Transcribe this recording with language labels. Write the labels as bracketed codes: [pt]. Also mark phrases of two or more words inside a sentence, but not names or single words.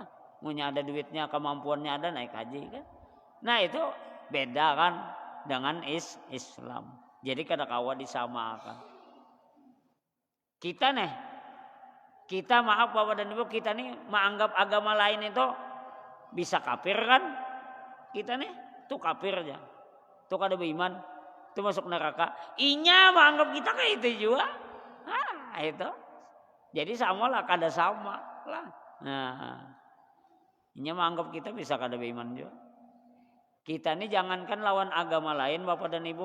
[id] Punya ada duitnya, kemampuannya ada, naik haji kan. Nah itu beda kan dengan Islam. Jadi kadang-kadang disamakan. Kita maaf Bapak dan Ibu, kita nih menganggap agama lain itu bisa kafir kan? [bjn] Kita nih tuh kafir aja. Tuh kada beriman, tuh masuk neraka. Inya menganggap kita kayak itu juga. [id] Itu. [bjn] Jadi samalah kada sama lah. Nah, inya menganggap kita bisa kada beriman juga. [id] Kita nih jangankan lawan agama lain Bapak dan Ibu.